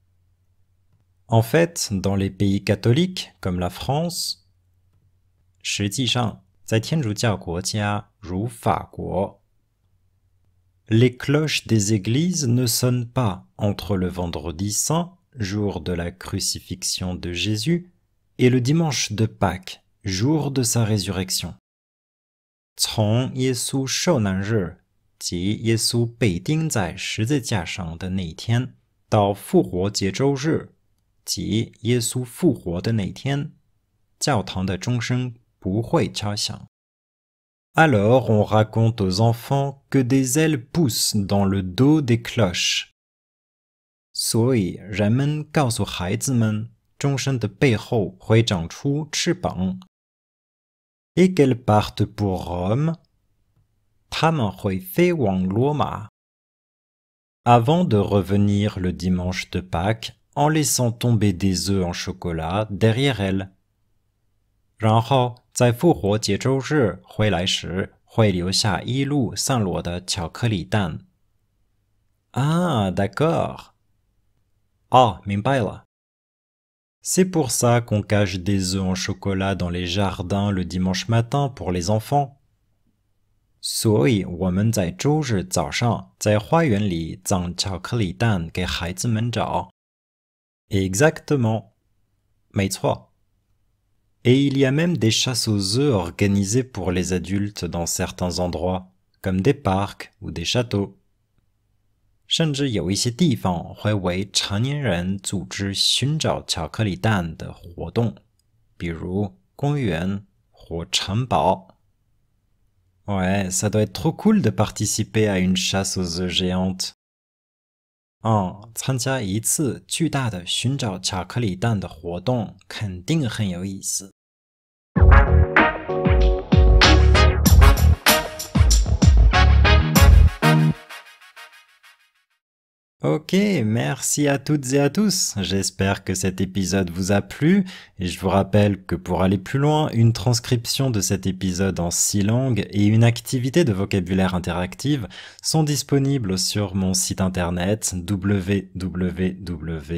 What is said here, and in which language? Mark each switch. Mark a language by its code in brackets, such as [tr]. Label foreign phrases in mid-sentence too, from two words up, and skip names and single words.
[fr] En fait, dans les pays catholiques, comme la France, [zh] 实际上，在天主教国家如法国， [fr] les cloches des églises ne sonnent pas entre le vendredi saint, jour de la crucifixion de Jésus, et le dimanche de Pâques, jour de sa résurrection. [zh] 从耶稣受难日，即耶稣被钉在十字架上的那天，到复活节周日，即耶稣复活的那天，教堂的钟声不会敲响。 [fr] Alors on raconte aux enfants que des ailes poussent dans le dos des cloches. [zh] 所以人们告诉孩子们，钟声的背后会长出翅膀。 [fr] Et qu'elles partent pour Rome. [zh] 他们会飞往罗马。 [fr] Avant de revenir le dimanche de Pâques en laissant tomber des œufs en chocolat derrière elles. [zh] 然后在复活节周日回来时，会留下一路散落的巧克力蛋。 [fr] Ah, d'accord. [zh] 哦，明白了。 [fr] C'est pour ça qu'on cache des œufs en chocolat dans les jardins le dimanche matin pour les enfants. [zh] 所以我们在周日早上在花园里藏巧克力蛋给孩子们找。Exactement. [fr] 没错。Et il y a même des chasses aux œufs organisées pour les adultes dans certains endroits, comme des parcs ou des châteaux. [zh] 甚至有一些地方会为成年人组织寻找巧克力蛋的活动，比如公园或城堡。 [fr] Ouais, ça doit être trop cool de participer à une chasse aux œufs géante. [zh] 参加一次巨大的寻找巧克力蛋的活动肯定很有意思。 [fr] Ok, merci à toutes et à tous. J'espère que cet épisode vous a plu et je vous rappelle que pour aller plus loin, une transcription de cet épisode en 6 langues et une activité de vocabulaire interactive sont disponibles sur mon site internet www.explorefrench.com.